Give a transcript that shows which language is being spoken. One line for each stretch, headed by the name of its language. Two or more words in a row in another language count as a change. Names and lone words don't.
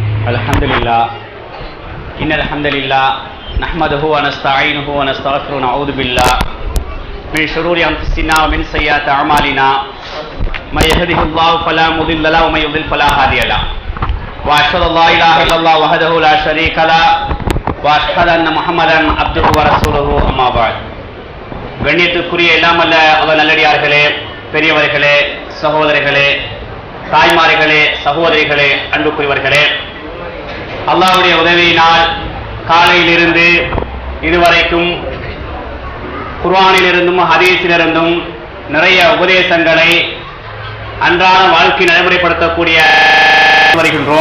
Arabic: الحمد لله إن الحمد لله نحمده ونستعينه ونستغفره ونعوذ بالله من شرور أنفسنا ومن سيئات أعمالنا من يهده الله فلا مضل له ومن يضلل فلا هادي له وأشهد أن لا إله إلا الله وحده لا شريك له وأشهد أن محمدا عبده ورسوله أما بعد.
Tamil: கண்ணியத்துக்குரிய எல்லாமல்ல அவர் நல்லடியார்களே, பெரியவர்களே, சகோதரர்களே, தாய்மார்களே, சகோதரிகளே, அன்புக்குரியவர்களே, அல்லாஹ்வுடைய உதவியினால் காலையிலிருந்து இதுவரைக்கும் குர்ஆனிலிருந்தும் ஹதீஸிலிருந்தும் நிறைய உபதேசங்களை அன்றாட வாழ்க்கை நடைமுறைப்படுத்தக்கூடிய வருகின்றோம்.